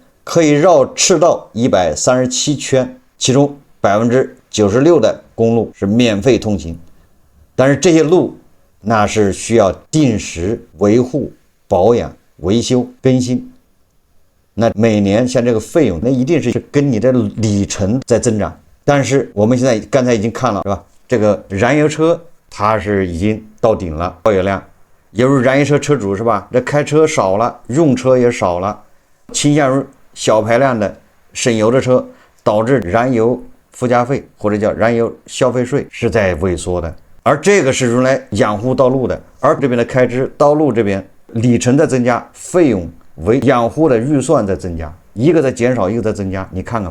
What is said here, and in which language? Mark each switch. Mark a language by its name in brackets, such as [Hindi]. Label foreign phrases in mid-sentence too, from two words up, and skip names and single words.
[Chinese] 可以繞赤道137圈，其中96%的公路是免費通行，但是這些路那是需要定時維護、保養、維修、更新。那每年像這個費用，那一定是跟你的里程在增長。但是我們現在剛才已經看了，是吧？這個燃油車它是已經到頂了，保有量，也就是燃油車車主是吧？這開車少了，用車也少了，傾向於小排量的省油的車，導致燃油附加費或者叫燃油消費稅是在萎縮的。而這個是用來養護道路的，而這邊的開支，道路這邊里程在增加，費用為養護的預算在增加，一個在減少，一個在增加，你看看。